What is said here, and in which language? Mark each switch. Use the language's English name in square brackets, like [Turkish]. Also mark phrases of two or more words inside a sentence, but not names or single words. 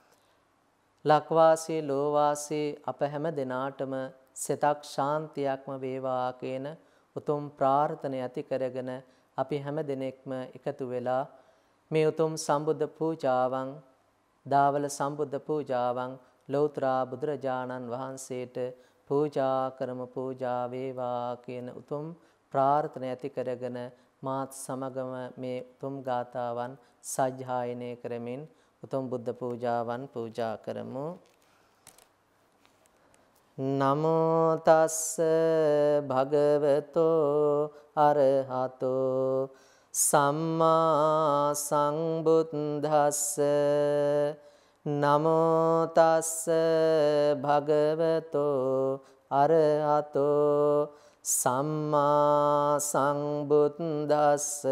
[Sinhala] ලක්වාසී ලෝවාසී අප හැම දිනාටම සිතක් ශාන්තියක්ම වේවා කියන උතුම් ප්‍රාර්ථනා ඇති කරගෙන අපි හැම දිනෙකම එකතු වෙලා මේ උතුම් සම්බුද්ධ පූජාවන් දාවල සම්බුද්ධ පූජාවන් ලෞතර බුදුරජාණන් වහන්සේට පූජා කරමු. පූජා වේවා කියන උතුම් ප්‍රාර්ථනා ඇති කරගෙන මාත් සමගම මේ උතුම් ගාථාවන් සජ්ජායනය කරමින් උතුම් බුද්ධ පූජාවන් පූජා කරමු. [Pali] නමෝ තස්ස භගවතෝ අරහතෝ සම්මා සම්බුද්දස්ස. නමෝ තස්ස භගවතෝ අරහතෝ සම්මා සම්බුද්දස්ස.